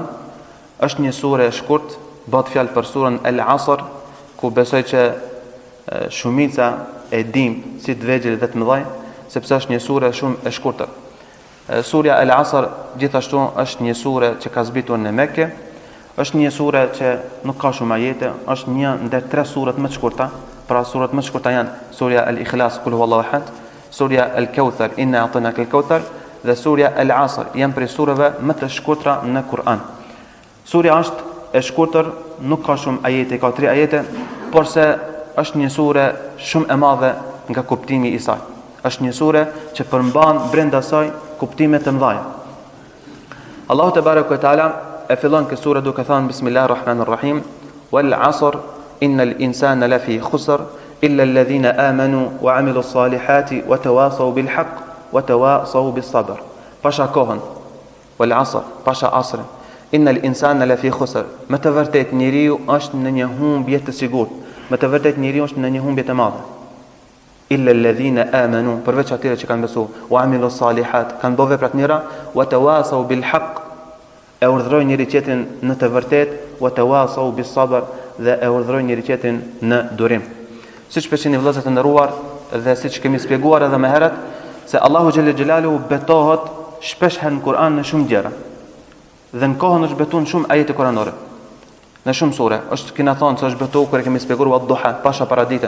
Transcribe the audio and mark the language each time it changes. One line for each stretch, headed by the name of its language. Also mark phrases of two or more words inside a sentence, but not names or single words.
Albanian: Është një sure e shkurt, bëhet fjalë për surën Al-Asr, ku besoj që shumica e dim si të vegjël dhe të mëdhaj, sepse është një sure shumë e shkurtër. Surja Al-Asr gjithashtu është një sure që ka zbritur në Mekë, është një sure që nuk ka shumë ajete, është një ndër 3 surat më të shkurta. Pra surat më të shkurta janë surja Al-Ikhlas,
Arabic: قل هو الله أحد,
Albanian: surja Al-Kauthar,
Arabic: إنا أعطيناك الكوثر,
Albanian: dhe surja Al-Asr janë prej sureve më të shkurtra në Kur'an. Surja është e shkurtër, nuk ka shumë ajete, ka 3 ajete, por se është një sure shumë e madhe nga kuptimi i saj. Është një sure që përmban brenda saj kuptime të mëdha.
Arabic: الله تبارك وتعالى
Albanian: e fillon këtë sure duke thënë
Arabic: بسم الله الرحمن الرحيم والعصر إن الإنسان لفي خسر إلا الذين آمنوا وعملوا الصالحات وتواصوا بالحق وتواصوا بالصبر.
Albanian: Pasha kohën,
Arabic: والعصر,
Albanian: pasha asrin,
Arabic: إن الإنسان لفي خسر.
Albanian: Me të vërtetë njeriu është në një humbje të sigurt. Me të vërtetë njeriu është në një humbje të madhe.
Arabic: إلا الذين آمنوا,
Albanian: përveç atyre që kanë besuar,
Arabic: وعملوا الصالحات,
Albanian: kanë bërë vepra të mira,
Arabic: وتواصوا بالحق,
Albanian: e urdhërojnë njëri tjetrin në të vërtetë,
Arabic: وتواصوا بالصبر,
Albanian: dhe e urdhërojnë njëri tjetrin në durim. Siç peshini vëllezër të nderuar dhe siç kemi shpjeguar edhe më herët, se Allahu
Arabic: جل جلاله
Albanian: betohet shpesh herë në Kur'an në shumë gjëra. Dhe në kohën është betuar shumë ajete kuranore. Në shumë sure është kena thonë se është betuar kur e kemi shpjeguar ad-duha, pasha paraditën.